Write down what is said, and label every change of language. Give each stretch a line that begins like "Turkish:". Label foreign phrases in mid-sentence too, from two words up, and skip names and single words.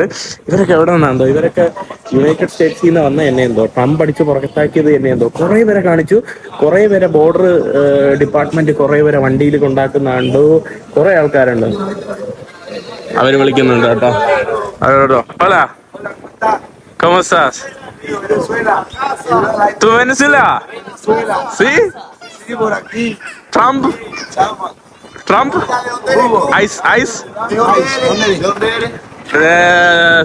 Malayalam: ഇവരൊക്കെ എവിടെ നിന്നാണ്ടോ? ഇവരൊക്കെ യുണൈറ്റഡ് സ്റ്റേറ്റ്സിൽ നിന്ന് വന്ന എന്നെ എന്തോ ട്രംപ് അടിച്ച് പുറത്താക്കിയത് എന്നെ എന്തോ കുറെ പേരെ കാണിച്ചു. കുറെ പേരെ
English: border department
Malayalam: കുറെ പേരെ വണ്ടിയിൽ കൊണ്ടാക്കുന്നുണ്ട്. കുറെ ആൾക്കാരുണ്ട്. അവര് വിളിക്കുന്നുണ്ട് കേട്ടോ. അവരോടോ
Spanish: hola, ¿cómo estás? ¿Tú Venezuela? ¿Sí? Sí, por aquí. ¿Trump? ¿Trump? ¿Ice? ¿De dónde eres?